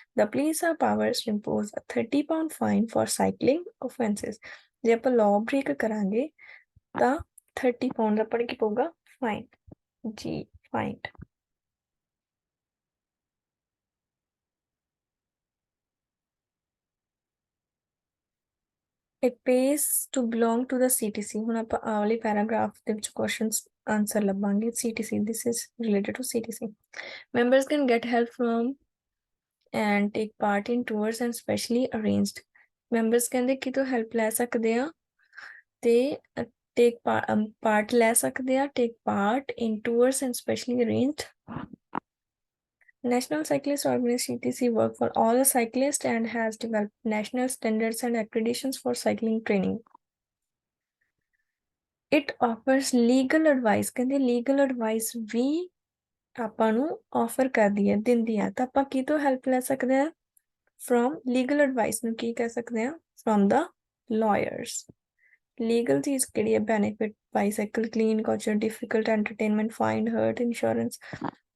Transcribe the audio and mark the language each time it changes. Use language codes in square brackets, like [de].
[en] The police are powers to impose a 30 pound fine for cycling offenses. [pa] ਜੇ ਆਪਾਂ law break ਕਰਾਂਗੇ ਤਾਂ 30 pounds ਆਪਾਂ ਨੂੰ ਕੀ ਪਊਗਾ? [en] Fine. G, fined. It pays to belong to the CTC. [pa] ਹੁਣ ਆਪਾਂ ਆਹ ਵਾਲੇ ਪੈਰਾਗ੍ਰਾਫ ਦੇ ਵਿੱਚ questions answer ਲੱਭਾਂਗੇ। [en] CTC, this is related to CTC. Members can get help from and take part in tours and specially arranged. [pa] Members ਕਹਿੰਦੇ ਕਿਤੋਂ help ਲੈ ਸਕਦੇ ਆ ਤੇ [en] take part ਲੈ ਸਕਦੇ ਆ, take part in tours and specially arranged. National Cyclist Organization CTC work for all the cyclists and has developed national standards and accreditations for cycling training. It offers legal advice. [pa] ਕਹਿੰਦੇ legal advice ਵੀ ਆਪਾਂ ਨੂੰ offer ਕਰਦੀ ਹੈ, ਦਿੰਦੀ ਹੈ। ਤਾਂ ਆਪਾਂ ਕਿਤੋਂ help ਲੈ ਸਕਦੇ ਹਾਂ? [en] From legal advice [pa] ਨੂੰ ਕੀ ਕਹਿ ਸਕਦੇ ਹਾਂ? [en] From the lawyers. Legal [pa] ਚੀਜ਼ ਕਿਹੜੀ ਹੈ? [en] Benefit, bicycle, clean, culture, difficult, entertainment, find, hurt, insurance.